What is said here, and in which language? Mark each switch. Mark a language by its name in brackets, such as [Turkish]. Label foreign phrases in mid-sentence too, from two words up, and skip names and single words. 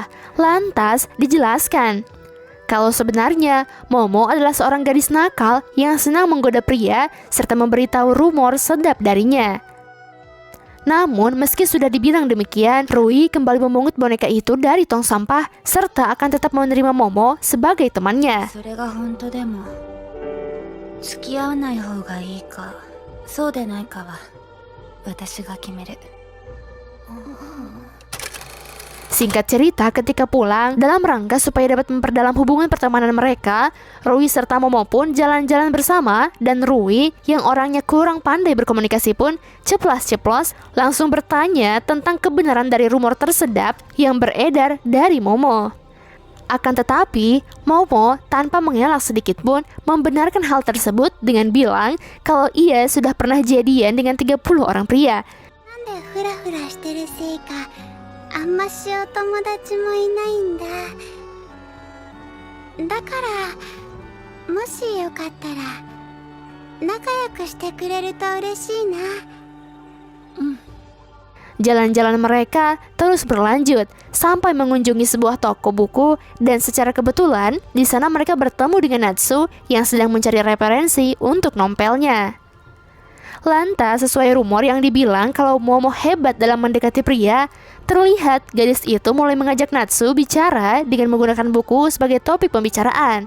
[Indonesian] Lantas dijelaskan kalau sebenarnya Momo adalah seorang gadis nakal yang senang menggoda pria serta memberitahu rumor sedap darinya. Namun meski sudah dibilang demikian, Rui kembali memungut boneka itu dari tong sampah serta akan tetap menerima Momo sebagai temannya. [Japanese] それが本当でも付き合わない方がいいかそうでないかは私が決める。 [Indonesian] Singkat cerita, ketika pulang, dalam rangka supaya dapat memperdalam hubungan pertemanan mereka, Rui serta Momo pun jalan-jalan bersama, dan Rui yang orangnya kurang pandai berkomunikasi pun ceplas-ceplos langsung bertanya tentang kebenaran dari rumor tersedap yang beredar dari Momo. Akan tetapi, Momo tanpa mengelak sedikit pun membenarkan hal tersebut dengan bilang kalau ia sudah pernah jadian dengan 30 orang pria. [Japanese] なんでフラフラしてるせいかあんましお友達もいないんだ。だからもしよかったら仲良くしてくれると嬉しいな。 [Indonesian] Jalan-jalan mereka terus berlanjut sampai mengunjungi sebuah toko buku, dan secara kebetulan di sana mereka bertemu dengan Natsu yang sedang mencari referensi untuk nompelnya. Lantas, sesuai rumor yang dibilang kalau Momo hebat dalam mendekati pria, terlihat gadis itu mulai mengajak Natsu bicara dengan menggunakan buku sebagai topik pembicaraan.